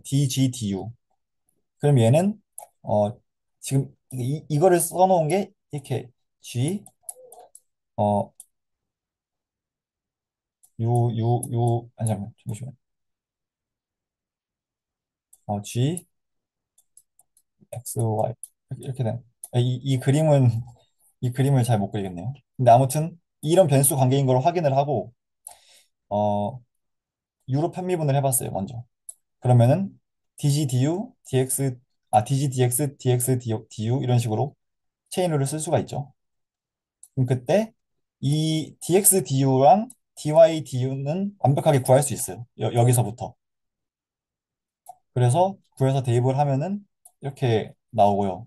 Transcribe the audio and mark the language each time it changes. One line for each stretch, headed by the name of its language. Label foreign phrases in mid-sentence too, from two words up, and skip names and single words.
Korean: dg, du. 그럼 얘는 어, 지금 이거를 써놓은 게 이렇게 g 어, 아니 잠시만 g x, y 이렇게 된. 이 그림은 이 그림을 잘 못 그리겠네요. 근데 아무튼 이런 변수 관계인 걸 확인을 하고 어 유로 편미분을 해봤어요 먼저. 그러면은 dg du dx dg dx dx du 이런 식으로 체인룰을 쓸 수가 있죠. 그럼 그때 이 dx du랑 dy du는 완벽하게 구할 수 있어요. 여기서부터. 그래서 구해서 대입을 하면은 이렇게 나오고요.